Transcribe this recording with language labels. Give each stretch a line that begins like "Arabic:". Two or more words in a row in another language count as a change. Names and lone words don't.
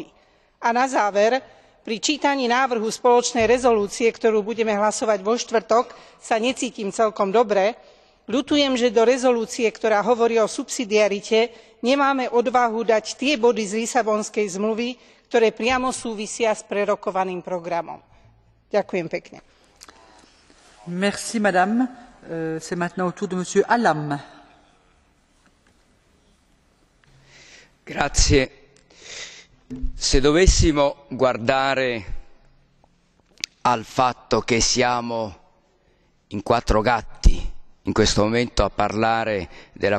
Slovak: A na záver, pri čítaní návrhu spoločnej rezolúcie, ktorú budeme hlasovať vo štvrtok, sa necítim celkom dobre. Ľutujem, že do rezolúcie, ktorá hovorí o subsidiarite, nemáme odvahu dať tie body z Lisabonskej zmluvy, ktoré priamo súvisia s prerokovaným programom. Ďakujem pekne.
French: Merci, madame. C'est maintenant au tour de monsieur Hallam.
Italian: Grazie. Se dovessimo guardare al fatto che siamo in 4 gatti in questo momento a parlare della